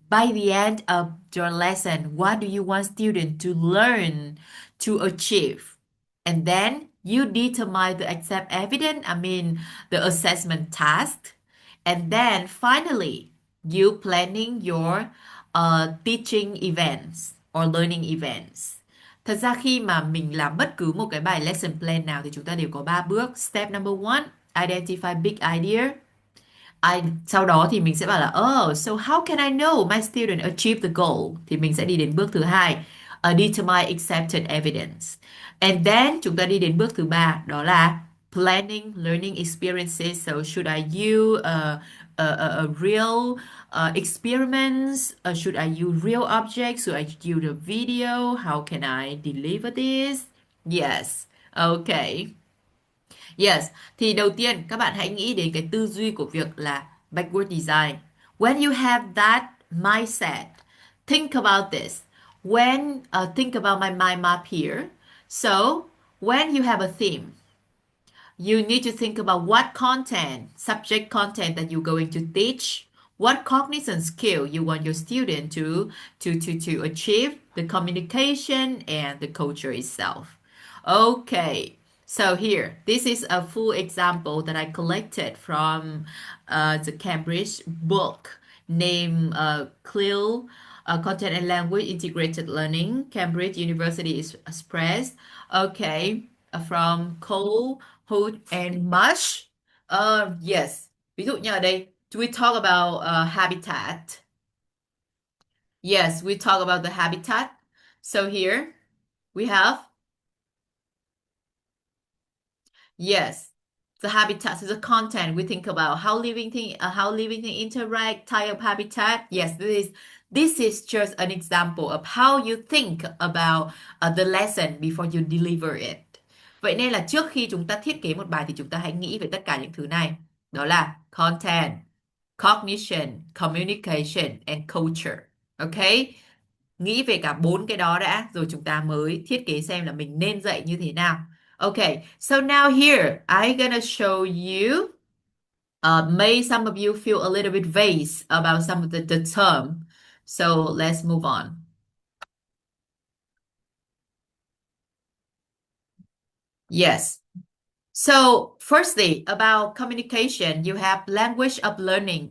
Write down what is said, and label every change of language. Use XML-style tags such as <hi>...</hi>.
<en>By the end of your lesson, what do you want students to learn to achieve? And then you determine the accept evidence, the assessment task. And then finally, you planning your teaching events or learning events.</en> <vi>Thật ra khi mà mình làm bất cứ một cái bài lesson plan nào thì chúng ta đều có 3 bước.</vi> <en>Step number one, identify big idea.</en> <vi>Sau đó thì mình sẽ bảo là</vi> <en>so how can I know my student achieve the goal?</en> <vi>Thì mình sẽ đi đến bước thứ hai,</vi> <en>determine accepted evidence. And then</en> <vi>chúng ta đi đến bước thứ ba, đó là</vi> <en>planning learning experiences. So should I use a real experiments? Should I use real objects? Should I use a video? How can I deliver this? Yes. Okay.</en> <vi>Yes, thì đầu tiên các bạn hãy nghĩ đến cái tư duy của việc là backward design.</vi> <en>When you have that mindset, think about this. Think about my mind map here. So, when you have a theme, you need to think about what content, subject content that you're going to teach, what cognition skill you want your student to achieve, the communication and the culture itself. Okay, so here, this is a full example that I collected from the Cambridge book named CLIL, Content and Language Integrated Learning, Cambridge University Express. Okay, from Cole, Hood, and Mush. Yes,</en> <vi>ví dụ như ở đây,</vi> <en>we talk about habitat. Yes, we talk about the habitat. So here we have yes, the habitat is the content. We think about how living thing interact, type of habitat. Yes, this is just an example of how you think about the lesson before you deliver it.</en> <vi>Vậy nên là trước khi chúng ta thiết kế một bài thì chúng ta hãy nghĩ về tất cả những thứ này. Đó là</vi> <en>content, cognition, communication and culture. Okay?</en> <vi>Nghĩ về cả 4 cái đó đã rồi chúng ta mới thiết kế xem là mình nên dạy như thế nào.</vi> <en>Okay, so now here I'm gonna show you. May some of you feel a little bit vague about some of the term. So let's move on. Yes. So firstly, about communication, you have language of learning.</en>